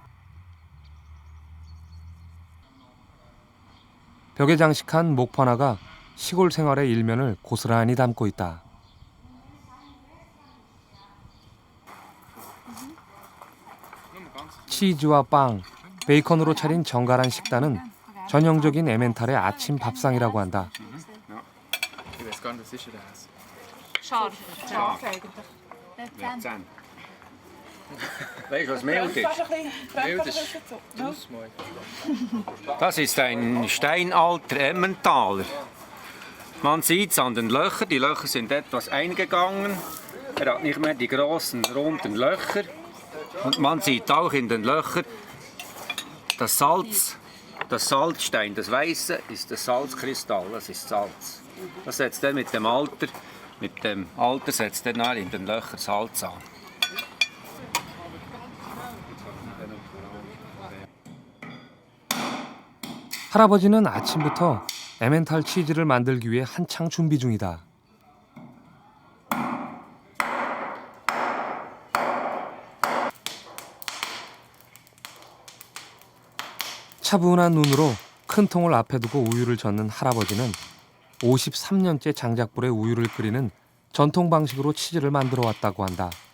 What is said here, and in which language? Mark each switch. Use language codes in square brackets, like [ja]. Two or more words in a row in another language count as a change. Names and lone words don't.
[ko] 벽에 장식한 목판화가 시골 생활의 일면을 고스란히 담고 있다. 치즈와 빵, 베이컨으로 차린 정갈한 식단은 전형적인 에멘탈의 아침 밥상이라고 한다. [de] Weißt du, was Mild ist? Mild ist das ist ein steinalter Emmentaler. Man sieht es an den Löchern. Die Löcher sind etwas eingegangen. Er hat nicht mehr die großen runden Löcher. Und man sieht auch in den Löchern das Salz, das Salzstein. Das Weiße ist das Salzkristall, das ist Salz. Das setzt dann mit dem Alter setzt dann in den Löchern Salz an. [ko] 할아버지는 아침부터 에멘탈 치즈를 만들기 위해 한창 준비 중이다. 차분한 눈으로 큰 통을 앞에 두고 우유를 젓는 할아버지는 53년째 장작불에 우유를 끓이는 전통 방식으로 치즈를 만들어 왔다고 한다.